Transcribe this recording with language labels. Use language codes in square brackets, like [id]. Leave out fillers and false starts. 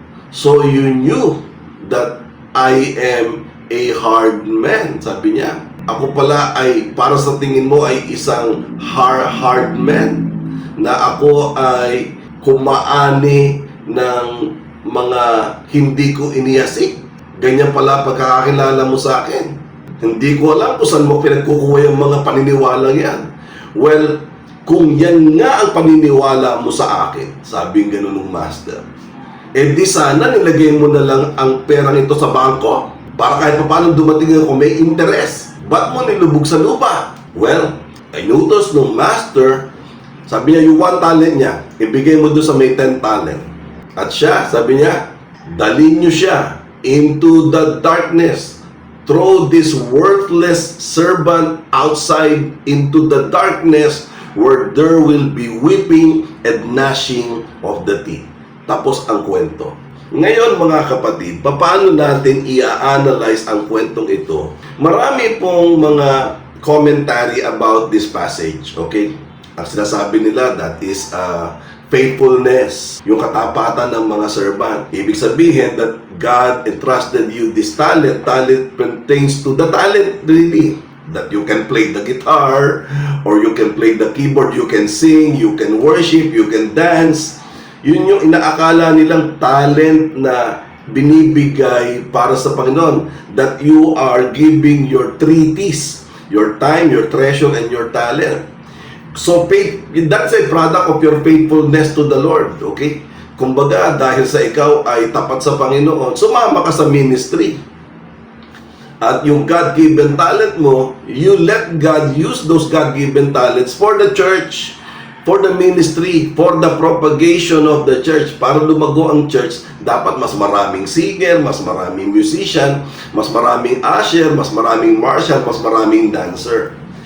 [en] So you knew that I am a hard man, [tl] sabi niya. Ako pala ay, para sa tingin mo, ay isang hard man, na ako ay kumaani ng mga hindi ko inihasik. ganyan pala pagkakakilala mo sa akin. Hindi ko alam kung saan mo pinagkukuha yung mga paniniwala yan. Well, kung yan nga ang paniniwala mo sa akin, sabing ganun ng master, eh di sana nilagay mo na lang ang perang ito sa bangko para kahit paano dumating ako may interest. Ba't mo nilubog sa lupa? Well, ay nutos ng master, sabi niya yung 1 talent niya, ibigay mo doon sa may 10 talent. At siya, sabi niya, dalhin niyo siya [en] into the darkness. Throw this worthless servant outside into the darkness where there will be weeping and gnashing of the teeth. [tl] Tapos ang kwento. Ngayon mga kapatid, paano natin i-analyze ang kwentong ito? Marami pong mga [en] commentary about this passage, okay? [tl] Ang sinasabi nila, [en] that is faithfulness, [tl] yung katapatan ng mga servant. Ibig sabihin [en] that God entrusted you this talent. Talent pertains to the talent, really. That you can play the guitar, or you can play the keyboard, you can sing, you can worship, you can dance. [tl] Yun yung inaakala nilang talent na binibigay para sa Panginoon. [en] That you are giving your 3 T's, your time, your treasure, and your talent. So, faith, that's a product of your faithfulness to the Lord, okay? [tl] Kumbaga, dahil sa ikaw ay tapat sa Panginoon, sumama ka sa ministry. At yung [en] God-given talent mo, you let God use those God-given talents for the church, for the ministry, for the propagation of the church. [tl] Para lumago ang church, dapat mas maraming singer, mas maraming musician, mas maraming usher, mas maraming marshal, mas maraming dancer.